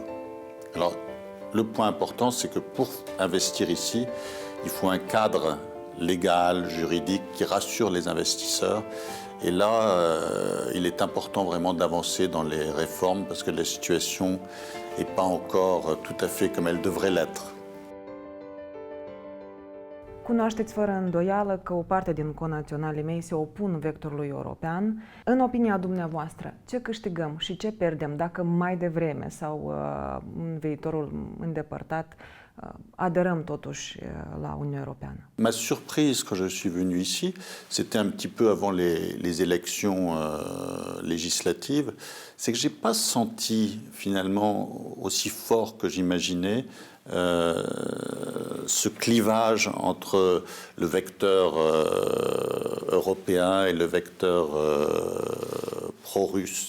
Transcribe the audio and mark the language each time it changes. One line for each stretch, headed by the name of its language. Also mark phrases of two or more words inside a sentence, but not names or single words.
French: Alors, le point important, c'est que pour investir ici, il faut un cadre légal, juridique, qui rassure les investisseurs. Et là, il est important vraiment d'avancer dans les réformes parce que la situation n'est pas encore tout à fait comme elle devrait l'être.
Romanian: Cunoașteți fără îndoială că o parte din conaționalii mei se opun vectorului european. În opinia dumneavoastră, ce câștigăm și ce pierdem dacă mai devreme sau în viitorul îndepărtat adhérons totuși la Uniunea Europeană?
French: Ma surprise quand je suis venu ici, c'était un petit peu avant les élections législatives, c'est que j'ai pas senti finalement aussi fort que j'imaginais ce clivage entre le vecteur européen et le vecteur pro-russe.